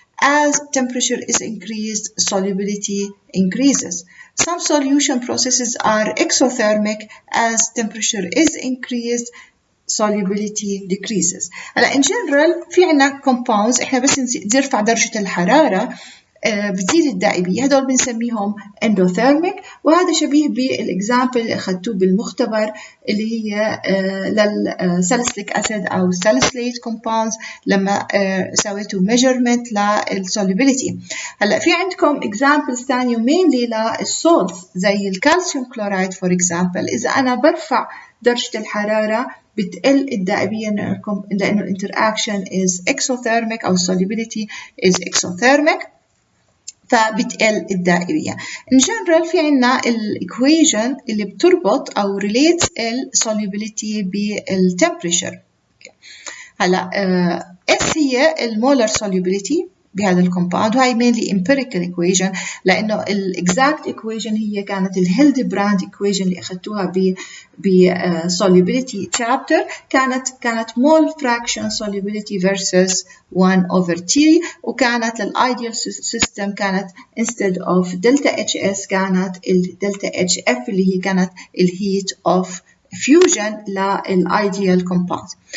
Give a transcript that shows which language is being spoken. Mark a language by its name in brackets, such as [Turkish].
[English] As temperature is increased, solubility increases. Some solution processes are exothermic. As temperature is increased, solubility decreases. هلا in general [Arabic] في عنا compounds إحنا بس نرفع درجة الحرارة بتزيد الدائبية. هدول بنسميهم اندوثيرميك، وهذا شبيه بالإكزامبل اللي أخذتوه بالمختبر اللي هي للساليسيليك أسيد أو ساليسيليت كومباوندز لما سويتوا measurement للسوليبيليتي. هلا في عندكم examples ثانية mainly للسولز زي الكالسيوم كلورايد for example. إذا أنا برفع درجة الحرارة بتقل الدائبية لأنه الانتراكشن [English] is exothermic أو solubility is exothermic، [Arabic] فبتقل الدائرية. in general في عنا equation اللي بتربط أو relates solubility بالtemperature. هلا S هي المولر solubility بهذا الكومباوند، وهي mainly empirical equation لأنه exact equation هي كانت هيلدبراند equation اللي أخذتوها ب solubility chapter، كانت mole fraction solubility versus 1/T، وكانت للideal system كانت instead of delta HS كانت delta HF اللي هي كانت heat of fusion للideal compound.